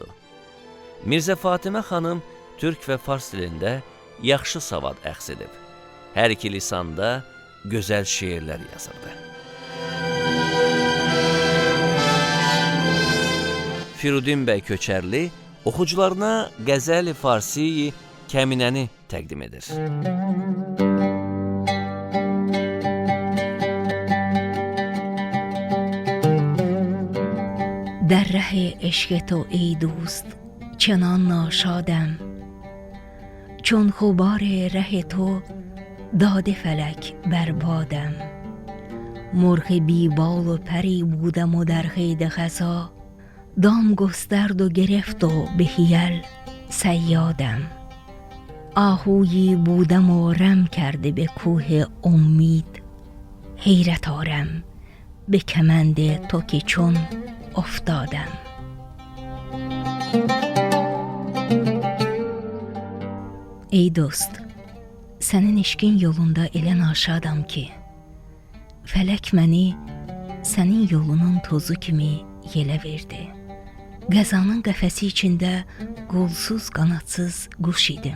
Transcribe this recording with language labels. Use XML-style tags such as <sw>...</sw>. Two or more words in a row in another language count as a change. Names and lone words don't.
<az>Mirzə Fatimə xanım türk və fars dilində yaxşı savad əxz edib. Hər iki lisanda gözəl şeirlər yazırdı. Firidun bəy Köçərli oxucularına Qəzəl-i Farsi-i Kəminəni təqdim edir.</az> <fa>در ره عشق تو ای دوست چنان ناشادم چون غبار ره تو داده فلک بر بادم مرغ بی بال و پری بودم و در قید خزا دام گسترد و گرفت و به حیل صیادم آهویی بودم و رم کرده به کوه امید حیرت آرم به کمند تو که چون افتادم.</fa> <az>Ey dost, sənin eşqin yolunda elə naşadam ki, fələk məni sənin yolunun tozu kimi yelə verdi. Qəzanın qəfəsi içində qolsuz, qanadsız quş idim.</az>